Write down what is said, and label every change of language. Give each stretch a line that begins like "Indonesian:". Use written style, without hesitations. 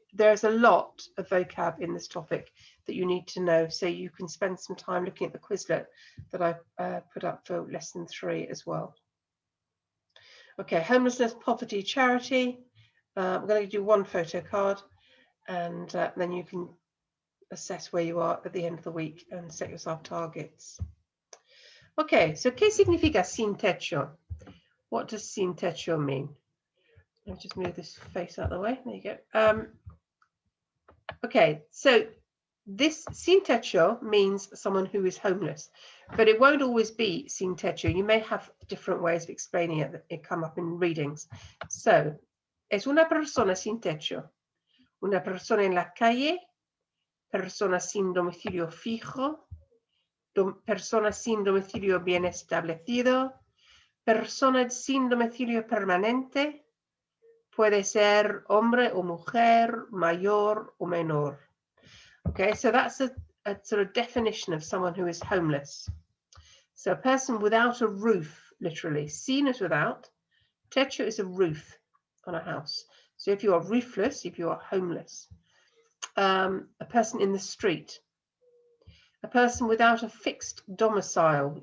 English: There's a lot of vocab in this topic that you need to know, so you can spend some time looking at the Quizlet that I've put up for lesson 3 as well. Okay, homelessness, poverty, charity. I'm going to do 1 photo card, and then you can assess where you are at the end of the week and set yourself targets. Okay, so
Spanish: ¿qué significa sin techo?
English: What does sin techo mean? Let me just move this face out of the way. There you go. Okay, so this sin techo means someone who is homeless, but it won't always be sin techo. You may have different ways of explaining it that it come up in readings.
Spanish: So, es una persona sin techo, una persona en la calle, persona sin domicilio fijo, persona sin domicilio bien establecido, persona sin domicilio permanente, puede ser hombre o mujer, mayor o menor.
English: Okay, so that's a sort of definition of someone who is homeless. So a person without a roof, literally. Sin is without. Techo is a roof on a house. So if you are roofless, if you are homeless. A person in the street. A person without a fixed domicile.